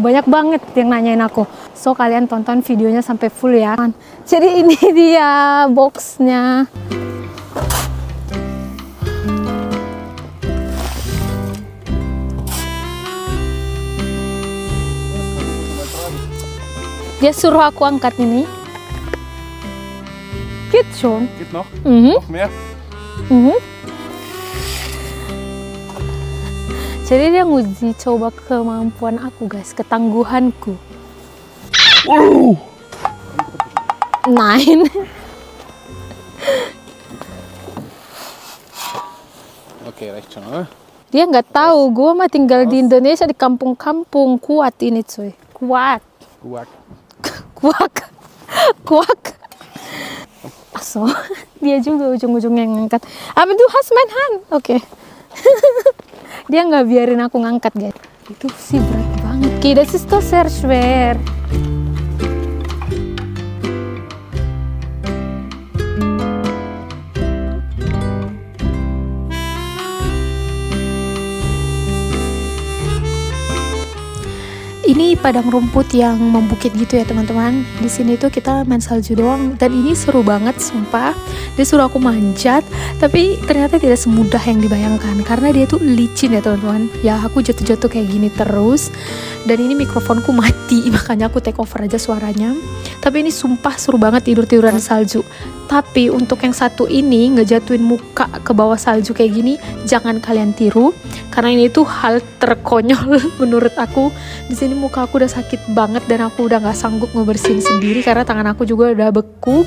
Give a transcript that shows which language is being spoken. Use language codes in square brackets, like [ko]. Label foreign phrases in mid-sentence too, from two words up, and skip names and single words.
[id] Banyak banget yang nanyain aku. So kalian tonton videonya sampai full ya. Jadi ini dia boxnya. Dia suruh aku angkat ini. [de] Geht schon. Geht noch? Noch mehr? [id] Jadi dia nguji coba kemampuan aku guys, ketangguhanku. [de] Nein. Oke, reicht schon, oder? [id] Dia nggak tahu, gue mah tinggal di Indonesia di kampung-kampung. Kuat ini cuy, kuat. Kuak. Kuak, kuak. So, dia juga ujung-ujungnya ngangkat. [de] Aber du hast mein Hand. [id] Oke. Dia nggak biarin aku ngangkat guys. Itu sih berat banget. [de] Okay, das ist doch sehr schwer. [id] Ini padang rumput yang membukit gitu ya teman-teman. Di sini tuh kita main salju doang dan ini seru banget sumpah. Dia suruh aku manjat, tapi ternyata tidak semudah yang dibayangkan karena dia tuh licin ya teman-teman. Ya aku jatuh-jatuh kayak gini terus. Dan ini mikrofonku mati, makanya aku [en] take over [id] aja suaranya. Tapi ini sumpah seru banget tidur-tiduran salju. Tapi untuk yang satu ini ngejatuhin muka ke bawah salju kayak gini, jangan kalian tiru karena ini tuh hal terkonyol menurut aku. Di sini muka aku udah sakit banget dan aku udah nggak sanggup ngebersihin sendiri karena tangan aku juga udah beku.